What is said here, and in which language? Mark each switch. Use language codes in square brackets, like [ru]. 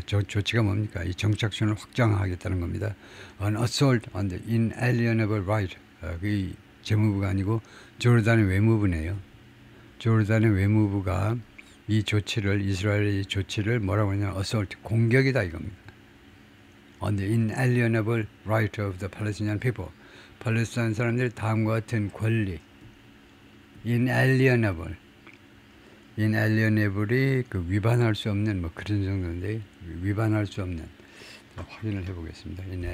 [ko] 조치가 뭡니까? 이 정착촌을 확장하겠다는 겁니다. [en] An assault on the inalienable right. [ko] 그 재무부가 아니고 조르단의 외무부네요. 조르단의 외무부가 이 조치를, 이스라엘의 이 조치를 뭐라고 하냐면 assault, 공격이다 이겁니다. [en] On the inalienable right of the Palestinian people. [ko] 팔레스타인 사람들이 다음과 같은 권리. [en] inalienable. [ko] inalienable이 그 위반할 수 없는 뭐 그런 정도인데, 위반할 수 없는, 확인을 해보겠습니다.